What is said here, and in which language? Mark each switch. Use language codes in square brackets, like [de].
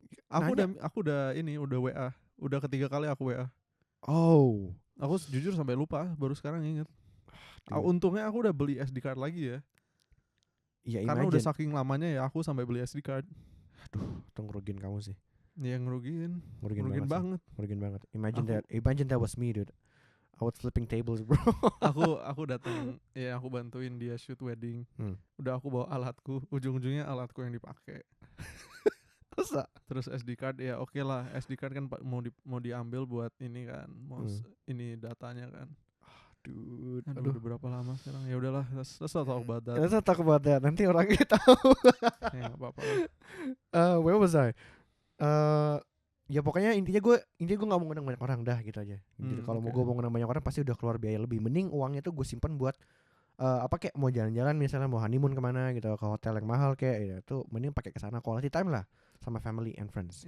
[id] Aku udah WA. Udah ketiga kali aku WA. Oh. Aku jujur sampai lupa, baru sekarang inget. Untungnya aku udah beli SD card lagi ya. Iya, karena udah saking lamanya ya aku sampai beli SD card. Aduh, itu ngerugiin kamu sih. Iya, ngerugiin banget. Ngerugiin banget. [en] Imagine that was me, dude. I was flipping tables, bro. [id] aku datang, ya aku bantuin dia shoot wedding. Udah aku bawa alatku, ujung-ujungnya alatku yang dipakai. Terus SD card ya oke lah, SD card kan mau diambil buat ini kan, ini datanya kan. [en] Dude, [id] udah berapa lama sekarang? Ya udahlah, [en] let's not talk about that. Let's not talk about that. [id] Nanti orangnya tahu. Ya enggak apa-apa. [en] Where was I? [id] Ya pokoknya intinya gue nggak mau ngundang banyak orang dah gitu aja. Jadi kalau gue mau ngundang banyak orang pasti udah keluar biaya lebih. Mending uangnya tuh gue simpan buat kayak mau jalan-jalan misalnya mau honeymoon kemana gitu, ke hotel yang mahal kayak ya tuh mending pakai ke sana, quality time lah sama [en] family and friends.